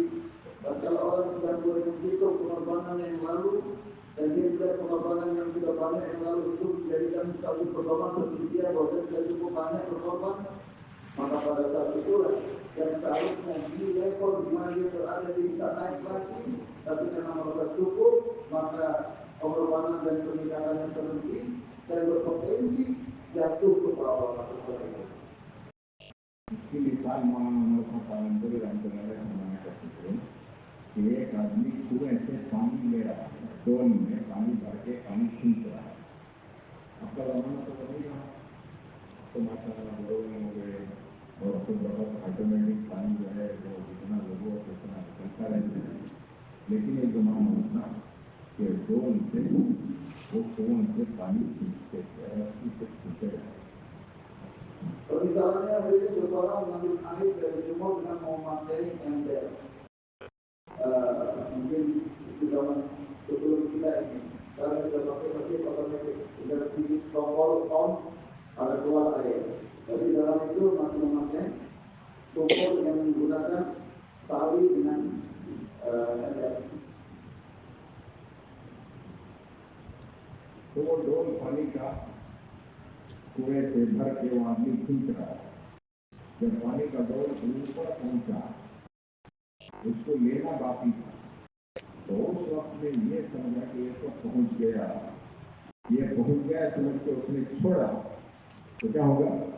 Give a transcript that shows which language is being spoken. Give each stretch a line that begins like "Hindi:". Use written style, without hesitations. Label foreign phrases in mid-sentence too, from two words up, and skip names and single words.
Indonesian: Dan kalau orang sudah mulai menghitung pengorbanan yang lalu, dan dia melihat pengorbanan yang sudah banyak yang lalu itu menjadikan satu pedoman bagi dia bahwa saya sudah cukup banyak berkorban, maka pada saat itulah yang seharusnya di level di mana dia berada dia bisa naik lagi, tapi karena merasa cukup, maka pengorbanan dan peningkatannya terhenti dan berpotensi jatuh ke bawah maksudnya itu.
Hindi: इसकी मिसाल मौलाना उमर खान
Arabic: رحمة الله عليه
Hindi: करते थे कि एक आदमी कुएं से पानी ले रहा है, डोल में पानी भर के पानी खींच रहा है। आपका जमाना तो नहीं रहा, तो माशाअल्लाह बड़ों हो गए और तो बहुत ऑटोमेटिक पानी जो है वो जितना जरूरत है उतना निकलता रहता है। लेकिन एक जमाना होता कि डोल से वो कुएं से पानी खींचते थे, रस्सी से खींचते रहते।
Indonesian: Misalnya hari ini seseorang mengambil air dari sumur dengan memakai ember. Mungkin di zaman sebelum kita ini, sekarang kita pakai mesin otomatis, sudah sedikit tombol on, ada keluar air. Tapi dalam itu masih memakai sumur yang menggunakan tali dengan ember.
Hindi: तो वो डोल पानी का कुएं से भर के वो आदमी खींच रहा है। जब पानी का डोल ऊपर पहुंचा, उसको लेना बाकी था, तो उस वक्त में ये समझा कि ये तो पहुंच गया, ये पहुंच गया समझ के उसने छोड़ा, तो क्या होगा?